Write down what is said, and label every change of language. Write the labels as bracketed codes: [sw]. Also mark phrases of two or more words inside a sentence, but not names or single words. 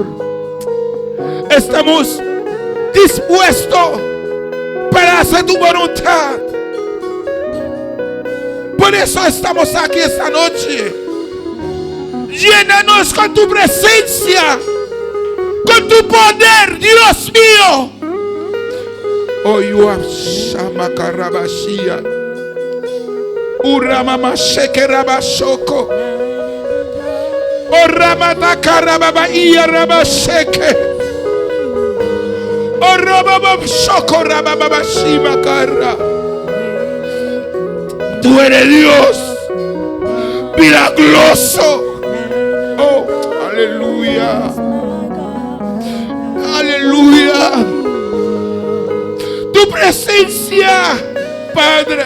[es] Estamos dispuestos para hacer tu voluntad. Por eso estamos aquí esta noche. Llénanos con tu presencia, con tu poder, Dios mío. Oh, you have Shama Karabashia. Uramama Shekerabashoko. Oh, Ramata Karababa Iya Rabasheke. Oh, Rababa Shoko Rababa Shimakara. Tú eres Dios milagroso. Oh, aleluya. Aleluya. Tu presencia, Padre.